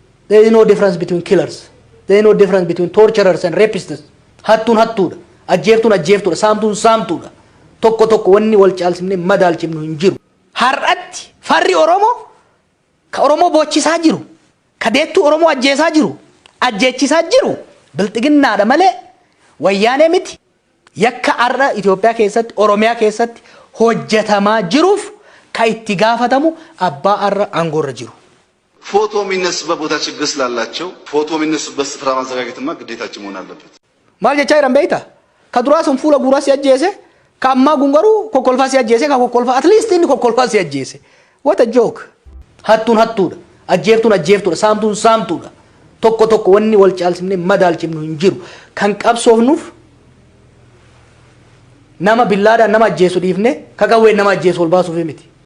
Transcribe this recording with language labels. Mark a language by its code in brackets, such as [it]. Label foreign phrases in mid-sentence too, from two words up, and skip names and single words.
[en] There is no difference between killers. There is no difference between torturers and rapists. [om] Hattuun hattuudha. Ajjeeftuun ajjeeftuudha. Saamtuun saamtuudha. Tokko tokko wanni wal caalchifnee madaalchifnu hin jiru. Har'atti farri Oromoo ka Oromoo boochisaa jiru, ka deettuu Oromoo ajjeesaa jiru, ajjeechisaa jiru bilxiginnaadha malee wayyaanee miti. Yakka har'a Itoophiyaa keessatti, Oromiyaa keessatti hojjetamaa jiruuf ka itti gaafatamu abbaa har'a aangoorra jiru. [am] ፎቶ የሚነሱበት ቦታ ችግር ስላላቸው ፎቶ የሚነሱበት ስፍራ ማዘጋጀትማ ግዴታችን መሆን አለበት። [om] Maal jechaa jiran beektaa? Ka duraa sun fuula guuraa si ajjeese, ka ammaa kun garuu kokkolfaa si ajjeese, ka kokkolfaa, [en] at least [om] inni kokkolfaa si ajjeese. [en] What a joke. [om] Hattuun hattuudha. Ajjeeftuun ajjeeftuudha. Saamtuun saamtuudha. Tokko tokko wanni wal caalchifnee madaalchifnu hin jiru. Kan qabsoofnuuf nama billaadhaan nama ajjeesu dhiifne, ka qawween nama ajjeesu ol baasuuf miti.